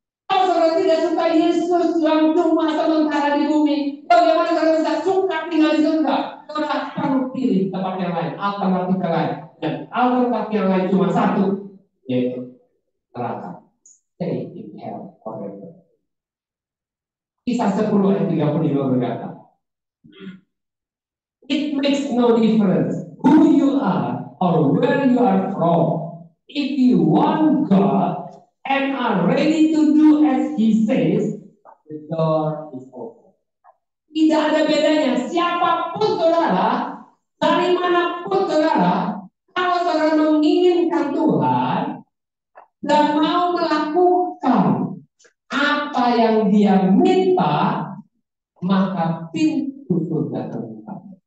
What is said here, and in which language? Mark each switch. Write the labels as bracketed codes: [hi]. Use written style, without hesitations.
[id] Kalau saudara tidak suka Yesus yang cuma sementara di bumi, bagaimana saudara bisa suka tinggal di surga? Saudara perlu pilih tempat yang lain, alternatif yang lain. Dan alternatif yang lain cuma satu, yaitu neraka. [en] Stay in hell forever. [id] Kisah 10 ayat 35 berkata, [en] it makes no difference who you are or where you are from. If you want God and are ready to do as He says, the door is open. [id] Tidak ada bedanya. Siapapun saudara, dari manapun saudara, kalau saudara menginginkan Tuhan dan mau melakukan apa yang Dia minta, maka pintu surga terbuka.